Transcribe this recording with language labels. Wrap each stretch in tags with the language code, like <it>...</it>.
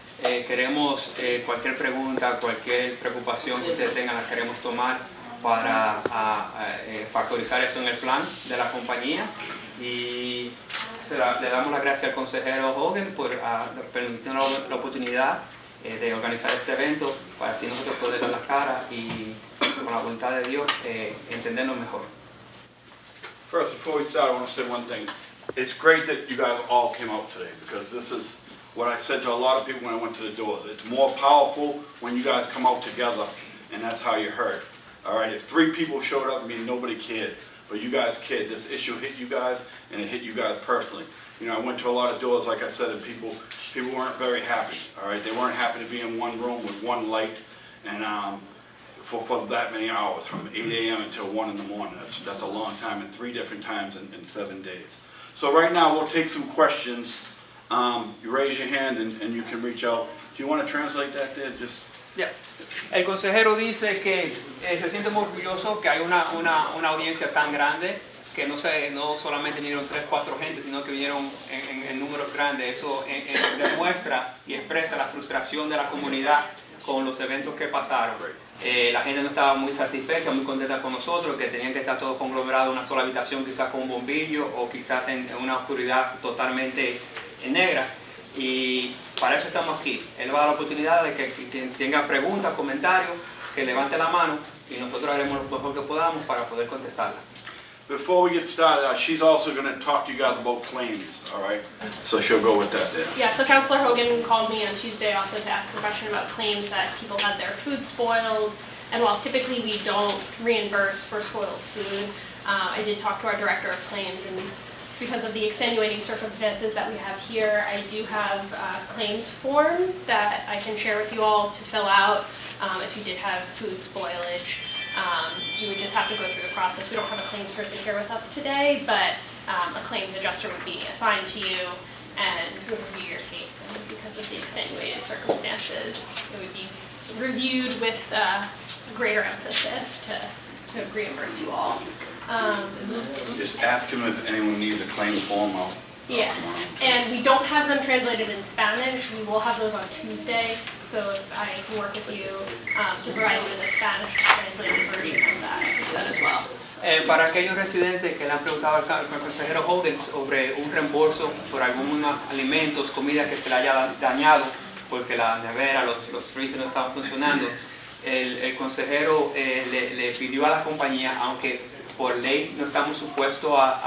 <es>Queremos cualquier pregunta, cualquier preocupación que ustedes tengan, la queremos tomar para factorizar eso en el plan de la compañía. Y le damos las gracias al consejero Hogan por permitirnos la oportunidad de organizar este evento para así nosotros poder dar las caras y con la voluntad de Dios entendernos mejor.</es> <en>First, before we start, I want to say one thing. It's great that you guys all came out today, because this is what I said to a lot of people when I went to the doors. It's more powerful when you guys come out together, and that's how you heard. All right, if 3 people showed up, I mean, nobody cared. But you guys cared. This issue hit you guys, and it hit you guys personally. You know, I went to a lot of doors, like I said, and people weren't very happy. All right, they weren't happy to be in one room with one light, and for that many hours, from 8 a.m. until 1 in the morning. That's a long time, and 3 different times in 7 days. So right now, we'll take some questions. You raise your hand, and you can reach out. Do you want to translate that there? Just. Yeah.</en> <es>El consejero dice que se siente muy orgulloso que hay una audiencia tan grande, que no solamente vinieron 3, 4 gente, sino que vinieron en números grandes. Eso demuestra y expresa la frustración de la comunidad con los eventos que pasaron. La gente no estaba muy satisfecha, muy contenta con nosotros, que tenían que estar todos conglomerados en una sola habitación, quizás con un bombillo o quizás en una oscuridad totalmente negra. Y para eso estamos aquí. Él va a dar la oportunidad de que quien tenga preguntas, comentarios, que levante la mano y nosotros haremos lo mejor que podamos para poder contestarla.</es> <en>Before we get started, she's also going to talk to you guys about claims, all right? So she'll go with that there. Yeah, so Councilor Hogan called me on Tuesday also to ask the question about claims that people had their food spoiled. And while typically we don't reimburse for spoiled food, I did talk to our director of claims, and because of the extenuating circumstances that we have here, I do have claims forms that I can share with you all to fill out if you did have food spoilage. You would just have to go through the process. We don't have a claims person here with us today, but a claims adjuster would be assigned to you and would review your case. And because of the extenuating circumstances, it would be reviewed with greater emphasis to reimburse you all. Just ask him if anyone needs a claim form. Yeah, and we don't have them translated in Spanish. We will have those on Tuesday, so if I can work with you to provide you with a Spanish translated version of that, I can do that as well.</en> <es>Para aquellos residentes que le han preguntado al consejero Hogan sobre un reembolso por algunos alimentos, comida que se le haya dañado porque la nevera, los freezers no estaban funcionando, el consejero le pidió a la compañía, aunque por ley no estamos supuestos</es>